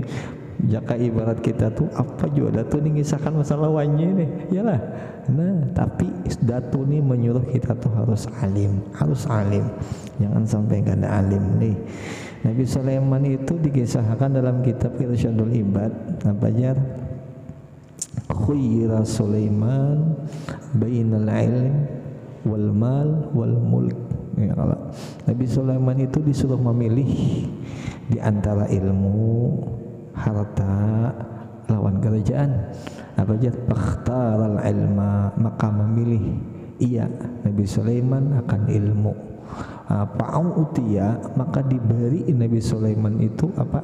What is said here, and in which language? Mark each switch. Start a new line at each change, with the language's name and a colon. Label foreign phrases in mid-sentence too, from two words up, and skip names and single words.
Banjar: Jaka ibarat kita tuh apa juga datu nih ngisahkan masalah wanyi nih, iyalah. Nah tapi datu nih menyuruh kita tuh harus alim, jangan sampai kada alim nih. Nabi Sulaiman itu dikisahkan dalam kitab Irsyadul Ibad, apa jar?
Arabic: Khuyira Sulaiman bainal ilm wal mal wal mulk. Ya Allah.
Banjar: Nabi Sulaiman itu disuruh memilih di antara ilmu, harta, lawan kerajaan. Apa jar?
Arabic: Fakhtaral ilma,
Malay: maka memilih ia Nabi Sulaiman akan ilmu.
Arabic: Pa'au utia,
Malay: maka diberi Nabi Sulaiman itu apa?